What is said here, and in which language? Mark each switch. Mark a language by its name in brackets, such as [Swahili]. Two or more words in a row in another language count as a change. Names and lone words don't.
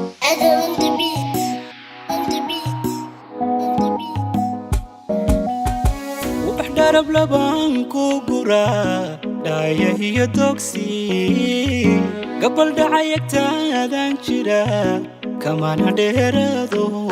[English] Adam on the beat, on the beat, on the beat. [Somali] Ubax darab labaan ku guraa, dhaaya iyo dogsi. Gabal dhacay agtaadan jira, kamana dheeraado.